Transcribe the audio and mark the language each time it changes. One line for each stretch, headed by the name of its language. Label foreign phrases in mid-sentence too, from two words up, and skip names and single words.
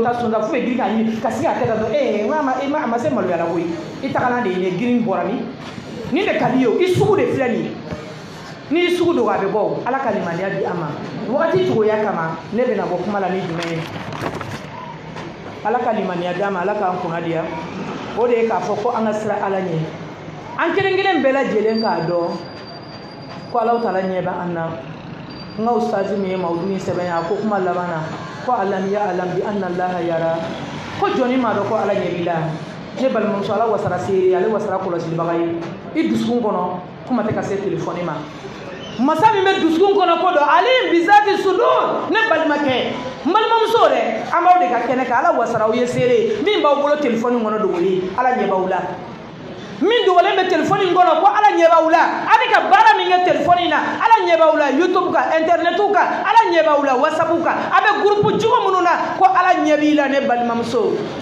Bambara: ta sɔnna fo bɛ girin k'a ɲini ka sigi a tɛ ka dɔn a ma se maloya la koyi i tagalan de ye girin bɔra ni de ka di ye o i sugu de filɛ nin ye n'i sugu dogo a bɛ bɔ o ala ka limaniya di an ma wagati cogoya kama ne bɛna bɔ kuma la ni jumɛn ye ala ka limaniya di an ma ala k'an kunna diya o de ye k'a fɔ ko an ka sira ala ɲɛ an kelen kelen bɛɛ lajɛlen k'a dɔn ko ala taala ɲɛ bɛ an na n ka ustazi min ye mawudu in sɛbɛn a ko kuma laban na ko
Arabic: ألم يعلم بأن الله يرى
Bambara: ko jɔnni m'a dɔn ko ala ɲɛ b'i la ne balimamuso ala wasara seere ale wasara kɔlɔsilibaga ye i dusukun kɔnɔ kuma tɛ ka se téléphone ma masa min bɛ dusukun kɔnɔ ko dɔn ale
Arabic: بذات الصدور
Bambara: ne balimakɛ n balimamuso dɛ an b'aw de ka kɛnɛ kan ala wasara aw ye seere min b'aw bolo téléphone kɔnɔ dogolen ala ɲɛ b'aw la min dogolen bɛ téléphone in kɔnɔ ko ala ɲɛ b'aw la a bɛ ka baara min kɛ téléphone in na ala ɲɛ b'aw la YouTube kan internet kan ala ɲɛ b'aw la WhatsApp kan a bɛ groupe jugu minnu na ko ala ɲɛ b'i la ne balimamuso